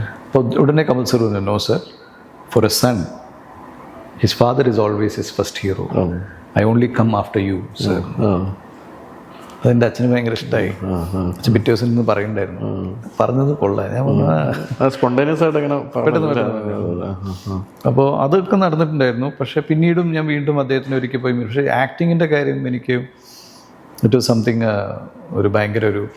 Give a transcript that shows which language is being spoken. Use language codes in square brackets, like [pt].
[ml] അപ്പോൾ ഉടനെ കമൽ സാർ പറഞ്ഞു, [en] No sir, for a son his father is always his first hero. I only come after you, sir. [ml] അതെൻ്റെ അച്ഛന് ഭയങ്കര ഇഷ്ടമായി. അച്ഛൻ പിറ്റേ ദിവസം നിന്ന് പറയുന്നുണ്ടായിരുന്നു, പറഞ്ഞത് കൊള്ളാം. ഞാൻ സ്പോണ്ടേനിയസ് ആയിട്ട് അങ്ങനെ പെട്ടെന്ന്. അപ്പോൾ അതൊക്കെ നടന്നിട്ടുണ്ടായിരുന്നു. പക്ഷേ പിന്നീടും ഞാൻ വീണ്ടും അദ്ദേഹത്തിന് ഒരിക്കൽ പോയി. പക്ഷേ ആക്ടിങ്ങിൻ്റെ കാര്യം എനിക്ക് [en] it was something, [ml] ഒരു ഭയങ്കര ഒരു.